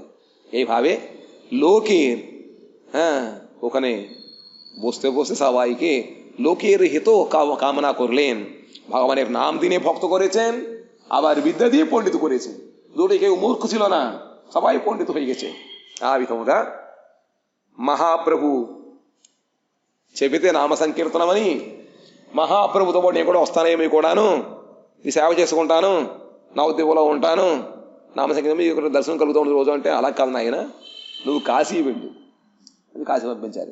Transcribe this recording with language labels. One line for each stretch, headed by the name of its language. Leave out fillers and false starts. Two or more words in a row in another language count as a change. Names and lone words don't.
Bangla: এইভাবে লোকের ওখানে বসতে বসতে সবাইকে লোকের হিত কামনা করলেন। ভগবানের নাম দিনে ভক্ত করেছেন, আবার বিদ্যা দিয়ে পণ্ডিত করেছেন। দুটি কেউ মূর্খ ছিল না, সবাই পণ্ডিত হয়ে গেছে। আবি তোমরা
Telugu: మహాప్రభు చెబితే నామ సంకీర్తనమని మహాప్రభుతో పాటు నేను కూడా వస్తానేమి కూడాను, ఈ సేవ చేసుకుంటాను, నవద్వీపంలో ఉంటాను, నామ సంకీర్తనం ఇక్కడ దర్శనం కలుగుతూ ఉంటుంది రోజు. అంటే అలా కాదు నాయన, నువ్వు కాశీ వెళ్ళు అని కాశీ పంపించారు.